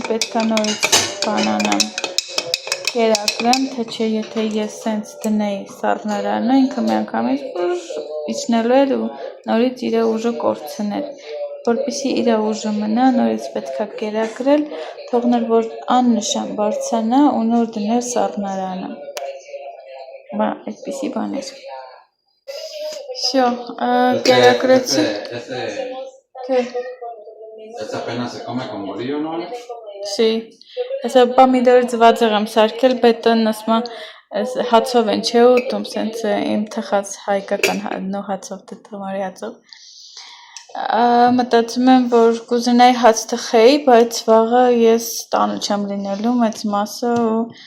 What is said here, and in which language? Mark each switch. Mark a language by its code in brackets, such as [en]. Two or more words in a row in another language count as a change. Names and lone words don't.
[hy] պետքա նորից բանանամ, կերակրեմ, թե չէ եթե ես սենց դնեի սառնարանը, ինքը մի անգամից իջնելու էր ու նորից իր ուժը կորցնել, որպեսզի իր ուժը մնա, նորից պետքա կերակրել, թողնել որ աննշան բարձրանա ու նոր դնել սառնարանը, բա այդպիսի բան էր, всё, կերակրեցի, [es] ¿Esta apenas se come con bolillo, no? Sí, [hy] հեսա պամիդոր ձվածեղ եմ սարքել, բետոնն ասմա հացով են չէ ուտում, սենց իմ թխած հայկական նո հացով, թմարի հացով, մտածում եմ, որ կուզենայի հաց թխեի, բայց վաղը ես տանը չեմ լինելու մեծ մասը ու